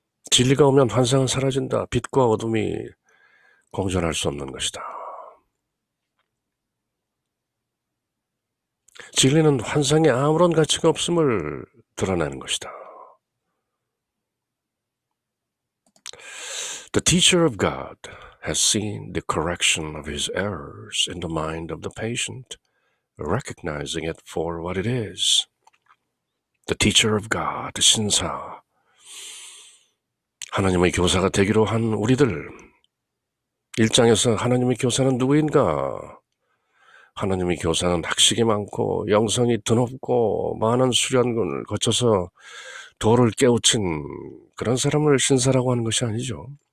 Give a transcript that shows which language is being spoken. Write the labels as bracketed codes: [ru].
[ko] 진리가 오면 환상은 사라진다. 빛과 어둠이 공존할 수 없는 것이다. 진리는 환상에 아무런 가치가 없음을 드러내는 것이다. [en] The teacher of God has seen the correction of his errors in the mind of the patient, recognizing it for what it is. The teacher of God, [ko] 신사, 하나님의 교사가 되기로 한 우리들, 1장에서 하나님의 교사는 누구인가? 하나님의 교사는 학식이 많고 영성이 드높고 많은 수련을 거쳐서 도를 깨우친 그런 사람을 신사라고 하는 것이 아니죠.